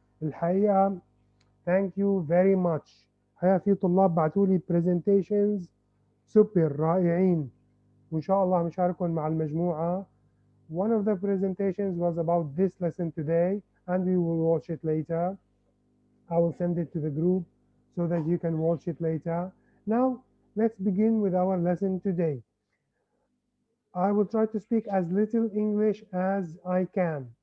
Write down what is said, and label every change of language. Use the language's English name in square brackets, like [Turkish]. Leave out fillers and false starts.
[Arabic] الحقيقة [English] thank you very much. [Arabic] الحقيقة في طلاب بعتوا لي presentations super رائعين وإن شاء الله مشاركهم مع المجموعة. [English] One of the presentations was about this lesson today and we will watch it later. I will send it to the group so that you can watch it later. Now let's begin with our lesson today. I will try to speak as little English as I can.